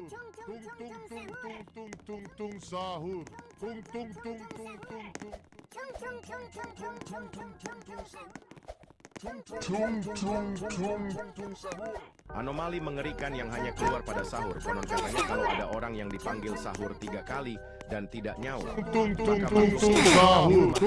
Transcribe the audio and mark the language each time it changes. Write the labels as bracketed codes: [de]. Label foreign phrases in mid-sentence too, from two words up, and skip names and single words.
[id] Tung tung tung tung tung tung tung sahur. Tung tung tung tung tung tung. Anomali mengerikan yang hanya keluar pada sahur. Konon katanya kalau ada orang yang dipanggil sahur 3 kali dan tidak nyaut, Tung tung maka tung makhluk tung ini sahur.